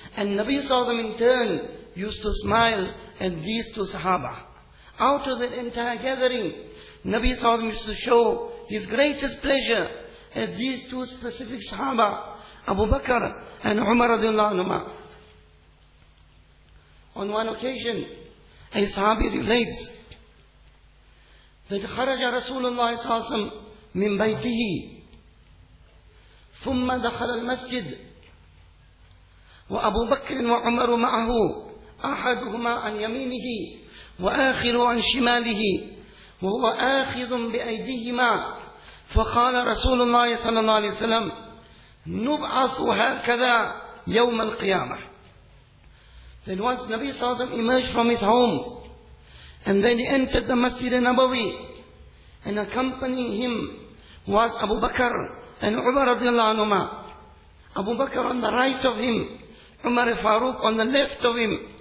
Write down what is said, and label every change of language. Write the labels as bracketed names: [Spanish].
[English] And Nabi sallallahu alayhi wa sallam in turn used to smile at these two sahaba. Out of that entire gathering, Nabi sallallahu alayhi wa sallam used to show his greatest pleasure at these two specific sahaba, Abu Bakr and Umar radiallahu anhu. On one occasion, a sahabi relates that [Arabic] خرج رسول الله صلى الله عليه وسلم من بيته ثم دخل المسجد وأبو بكر وعمر معه أحدهما عن يمينه وآخر عن شماله وهو آخذ بأيديهما, فقال رسول الله صلى الله عليه وسلم نبعث هكذا يوم القيامة. [English] Then once Nabi Sallallahu Alaihi Wasallam emerged from his home, and then he entered the Masjid Nabawi, and accompanying him was Abu Bakr and Umar radiallahu anhuma. Abu Bakr on the right of him, Umar Farooq on the left of him.